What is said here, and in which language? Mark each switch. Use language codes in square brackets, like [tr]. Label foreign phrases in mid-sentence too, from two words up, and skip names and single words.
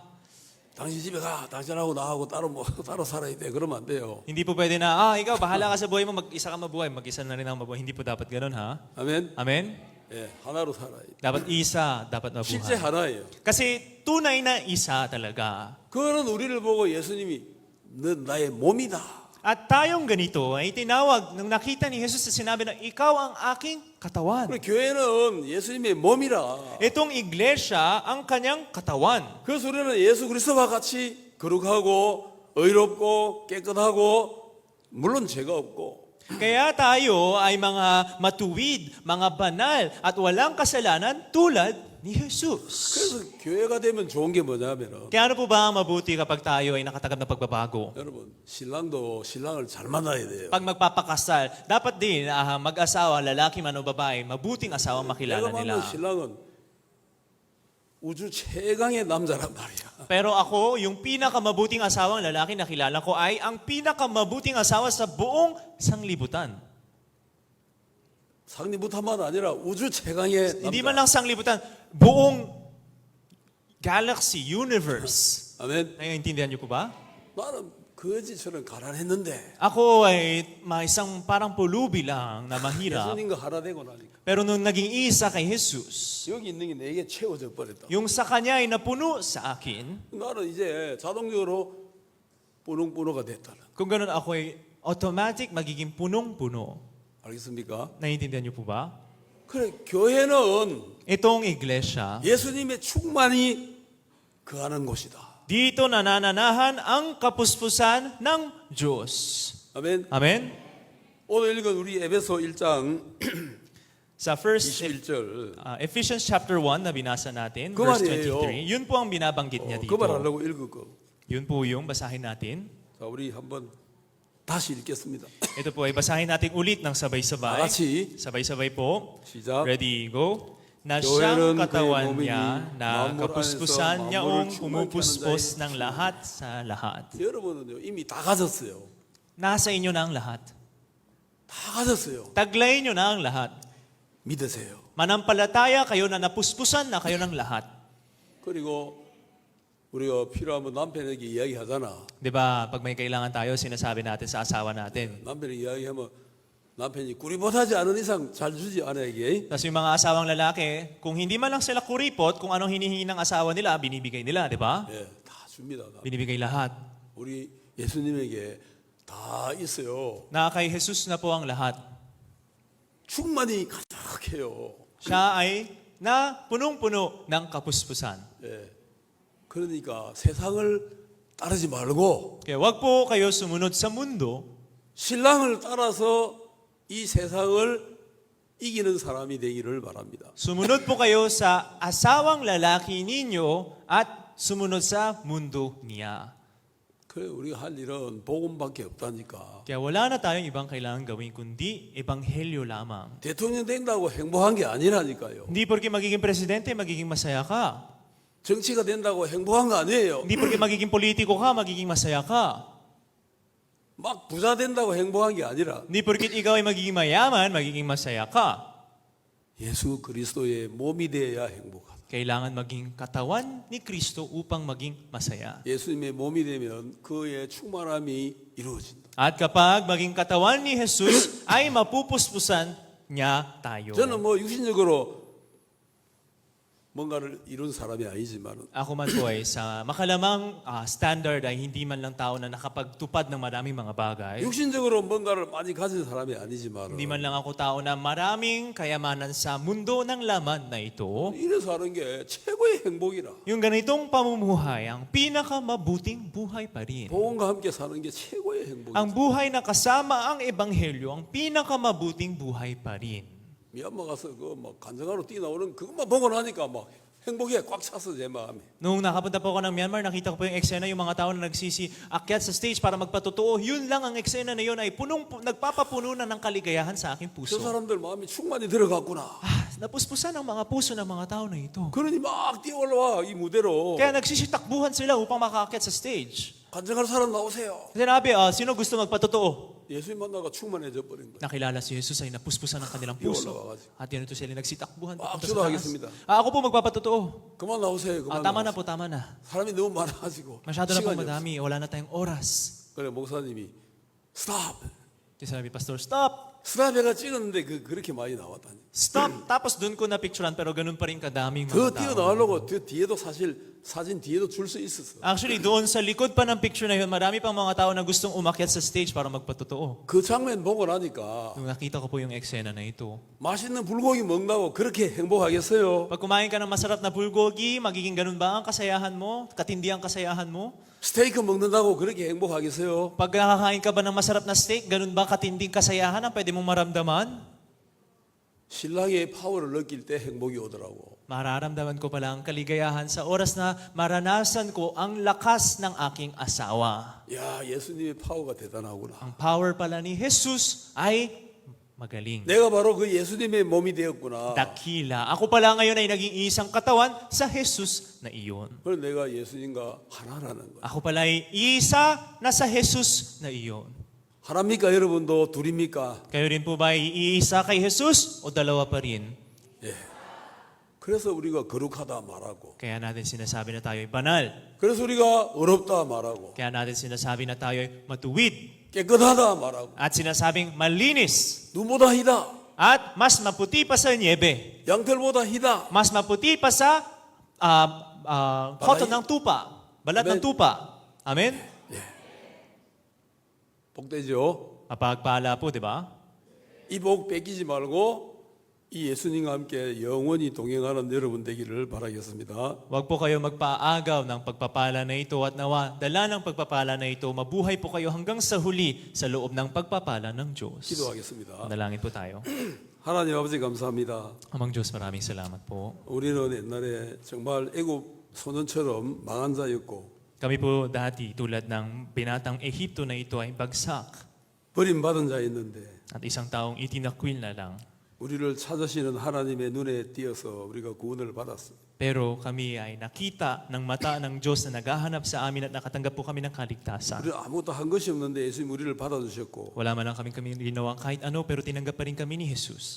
[ko] 당신 집에 가. 당신하고 나하고 따로 살아야 돼. 그러면 안 돼요. [tl] Hindi po pwede na, ikaw, bahala ka sa buhay mo, mag-isa ka mabuhay, mag-isa na rin ako mabuhay. Hindi po dapat ganun, ha? [ko] 아멘. [tl] Amen? [ko] 예, 하나로 살아야 돼. [tl] Dapat isa, dapat [ko] 실제 [tl] mabuhay. [ko] 하나예요. [tl] Kasi tunay na isa talaga. [ko] 그거는 우리를 보고 예수님이 너 나의 몸이다. [tl] At tayong ganito ay tinawag nung nakita ni Jesus na sinabi na ikaw ang aking katawan. [ko] 우리 교회는 예수님의 몸이라. [tl] Itong iglesia ang kanyang katawan. [ko] 그래서 우리는 예수 그리스도와 같이 거룩하고 의롭고 깨끗하고 물론 죄가 없고 [tl] Kaya tayo ay mga matuwid, mga banal at walang kasalanan tulad ni Jesus. [ko] 그래서 교회가 되면 좋은 게 뭐냐면은 [tl] Kaya ano po ba ang mabuti kapag tayo ay nakatanggap ng pagbabago? [ko] 여러분 신랑도 신랑을 잘 만나야 돼요. [tl] Pag magpapakasal, dapat din mag-asawa, lalaki man o babae, mabuting asawa [ko] 내가 [tl] makilala [ko] 만난 [tl] nila. [ko] 신랑은 우주 최강의 남자란 말이야. [tl] Pero ako, yung pinakamabuting asawang lalaki na kilala ko ay ang pinakamabuting asawa sa buong sanglibutan. [ko] 상리부터만 아니라 우주 최강의 [tl] Hindi [ko] 남자. [tl] man lang sanglibutan, buong galaxy, universe. [ko] 아멘. [tl] Naiintindihan niyo po ba? [ko] 나는 거지처럼 가난했는데 [tl] Ako ay isang parang pulubi lang na mahirap. [ko] 예수님과 하나 되고 나니까 [tl] Pero nung naging isa kay Jesus, [ko] 여기 있는 게 내게 채워져 버렸다. [tl] yung sa kanya ay napuno sa akin, [ko] 나는 이제 자동적으로 뿌능뿌능가 됐다는. [tl] kung ganun ako ay automatic magiging punong-puno. [ko] 알겠습니까? [tl] Naiintindihan niyo po ba? [ko] 그래 교회는 [tl] Itong iglesia, [ko] 예수님의 충만이 거하는 곳이다. [tl] dito nanananahan ang kapuspusan ng Diyos. [ko] 아멘. [tl] Amen? [ko] 오늘 읽은 우리 에베소 1장 [tl] Sa first [ko] 21절 [tl] Ephesians chapter 1 na binasa natin, [ko] 그 [tl] verse [ko] 말이에요. [tl] 23, yun po ang binabanggit niya dito. [ko] 그 말하려고 읽을 거. [tl] Yun po yung basahin natin. [ko] 자, 우리 한번 다시 읽겠습니다. [tl] Ito po ay basahin natin ulit ng [ko] 다 [tl] sabay-sabay. [ko] 같이 [tl] Sabay-sabay po. [ko] 시작. [en] Ready, go. Na [ko] 교회는 [tl] siyang [ko] 그의 [tl] katawan [ko] 몸이니 [tl] niya, na [ko] 만물 [tl] kapuspusan [ko] 안에서 [tl] niya [ko] 만물을 [tl] ong [ko] 충만케 [tl] pumupuspos [ko] 하는 [tl] ng lahat sa lahat. [ko] 여러분은요 이미 다 가졌어요. [tl] Nasa inyo na ang lahat. [ko] 다 가졌어요. [tl] Taglay nyo na ang lahat. [ko] 믿으세요. [tl] Manampalataya kayo na napuspusan na kayo ng lahat. [ko] 그리고 우리가 필요하면 남편에게 이야기하잖아. [tl] Di ba, pag may kailangan tayo, sinasabi natin sa asawa natin. [ko] 남편에게 이야기하면 남편이 꾸리못하지 않은 이상 잘 주지 아내에게. [tl] Tapos yung mga asawang lalaki, kung hindi man lang sila kuripot, kung anong hinihingi ng asawa nila, binibigay nila, di ba? [ko] 예, 다 줍니다. 다. [tl] Binibigay lahat. [ko] 우리 예수님에게 다 있어요. [tl] Na kay Jesus na po ang lahat. [ko] 충만히 가득해요. [tl] Siya ay na punong-puno ng kapuspusan. [ko] 예. 그러니까 세상을 따르지 말고 [tl] Kaya wag po kayo sumunod sa mundo, [ko] 신랑을 따라서 이 세상을 이기는 사람이 되기를 바랍니다. [tl] sumunod po kayo sa asawang lalaki ninyo at sumunod sa mundo niya. [ko] 그래 우리가 할 일은 복음밖에 없다니까. [tl] Kaya wala na tayong ibang kailangan gawin kundi ebanghelyo lamang. [ko] 대통령 된다고 행복한 게 아니라니까요. [tl] Hindi porke magiging presidente, magiging masaya ka. [ko] 정치가 된다고 행복한 거 아니에요. [tl] Hindi porke magiging politiko ka, magiging masaya ka. [ko] 막 부자 된다고 행복한 게 아니라 [tl] Hindi porke ikaw ay magiging mayaman, magiging masaya ka. [ko] 예수 그리스도의 몸이 되어야 행복하다. [tl] Kailangan maging katawan ni Kristo upang maging masaya. [ko] 예수님의 몸이 되면 그의 충만함이 이루어진다. [tl] At kapag maging katawan ni Jesus, ay mapupuspusan niya tayo. [ko] 저는 뭐 육신적으로 뭔가를 이룬 사람이 아니지만 [tl] Ako man po ay sa makalamang standard ay hindi man lang tao na nakapagtupad ng maraming mga bagay. [ko] 육신적으로 뭔가를 많이 가진 사람이 아니지만 [tl] Hindi man lang ako tao na maraming kayamanan sa mundo ng laman na ito. [ko] 이래서 하는 게 최고의 행복이라. [tl] Yung ganitong pamumuhay, ang pinakamabuting buhay pa rin. [ko] 복음과 함께 사는 게 최고의 행복이다. [tl] Ang buhay na kasama ang ebanghelyo, ang pinakamabuting buhay pa rin. [ko] 미얀마 가서 그막 간증하러 뛰어나오는 그것만 보고 나니까 막 행복에 꽉 찼어 제 마음이. [tl] Nung nakapunta po ako ng Myanmar, nakita ko po yung eksena, yung mga tao na nagsisi-akyat sa stage para magpatotoo. Yun lang ang eksena na yun ay nagpapapuno na ng kaligayahan sa aking [ko] 저 [tl] puso. [ko] 사람들 마음이 충만히 들어갔구나. [tl] Napuspusan ang mga puso ng mga tao na ito. [ko] 그러니 막 뛰어 올라와 이 무대로. [tl] Kaya nagsisitakbuhan sila upang makaakyat sa stage. [ko] 간증할 사람 나오세요. [tl] Sinabi, sino gusto magpatotoo? [ko] 예수님 만나가 충만해져 버린 거야. [tl] Nakilala si Jesus ay napuspusan ng kanilang puso. [ko] 올라와가지고. [tl] At yan ito sila nagsitakbuhan papunta [ko] 악수도 [tl] sa taas. [ko] 하겠습니다. [tl] Ako po magpapatotoo. [ko] 그만 나오세요. 그만 [tl] Tama na [ko] 나오세요. [tl] po, tama na. [ko] 사람이 너무 많아가지고 [tl] Masyado na po [ko] 시간이 없어. [tl] madami. Wala na tayong oras. [ko] 그래 목사님이 스탑. [tl] Kaya sabi, Pastor, stop! [ko] 스탑해가 찍었는데 그렇게 많이 나왔다니. [tl] Stop! Tapos doon ko na picturean pero ganun pa rin kadaming [ko] 더 [tl] mga tao. [ko] 뛰어나가려고 저 뒤에도 사실 사진 뒤에도 줄 수 있었어. [tl] Actually, doon sa likod pa ng picture na yun, marami pang mga tao na gustong umakyat sa stage para magpatotoo. [ko] 그 장면 보고 나니까 [tl] Nung nakita ko po yung eksena na ito. [ko] 맛있는 불고기 먹는다고 그렇게 행복하겠어요? [tl] Pag kumain ka ng masarap na bulgogi, magiging ganun ba ang kasayahan mo? Katindi ang kasayahan mo? [ko] 스테이크 먹는다고 그렇게 행복하겠어요? [tl] Pag nakakain ka ba ng masarap na steak, ganun ba katinding kasayahan ang pwede mong maramdaman? [ko] 신랑의 파워를 느낄 때 행복이 오더라고. [tl] Mararamdaman ko pala ang kaligayahan sa oras na maranasan ko ang lakas ng aking asawa. [ko] 야, 예수님의 파워가 대단하구나. [tl] Ang power pala ni Jesus ay magaling. [ko] 내가 바로 그 예수님의 몸이 되었구나. [tl] Dakila. Ako pala ngayon ay naging isang katawan sa Jesus na iyon. [ko] 그래서 내가 예수님과 하나라는 거야. [tl] Ako pala ay isa na sa Jesus na iyon. [ko] 하나입니까 여러분도 둘입니까? [tl] Kayo rin po ba ay iisa kay Jesus o dalawa pa rin? [ko] 예. 그래서 우리가 거룩하다 말하고, [tl] Kaya natin sinasabi na tayo ay banal. [ko] 그래서 우리가 어렵다 말하고, [tl] Kaya natin sinasabi na tayo ay matuwid. [ko] 깨끗하다 말하고, [tl] At sinasabing malinis. [ko] 눈보다 희다, [tl] At mas maputi pa sa niebe. [ko] 양털보다 희다. [tl] Mas maputi pa sa cotton ng tupa. Balat Amen. ng tupa. Amen? [ko] 복되죠. [tl] Mapagpala po, di ba? [ko] 이 복 뺏기지 말고 이 예수님과 함께 영원히 동행하는 여러분 되기를 바라겠습니다. [tl] Huwag po kayo magpaagaw ng pagpapala na ito at nawa dala ng pagpapala na ito, mabuhay po kayo hanggang sa huli sa loob ng pagpapala ng Diyos. [ko] 기도하겠습니다. [tl] Manalangin po tayo. [ko] 하나님 아버지 감사합니다. [tl] Amang Diyos, maraming salamat po. [ko] 우리는 옛날에 정말 애굽 소년처럼 망한 자였고 [tl] Kami po dati tulad ng binatang Ehipto na ito ay bagsak [ko] 버림받은 자였는데 [tl] at isang taong itinakwil na lang. [ko] 우리를 찾으시는 하나님의 눈에 띄어서 우리가 구원을 받았습니다. [tl] Pero kami ay nakita ng mata ng Diyos na naghahanap sa amin at nakatanggap po kami ng kaligtasan. [ko] 우리는 아무것도 한 것이 없는데 예수님 우리를 받아주셨고 [tl] Wala man lang kami ginawa kahit ano pero tinanggap pa rin kami ni Jesus.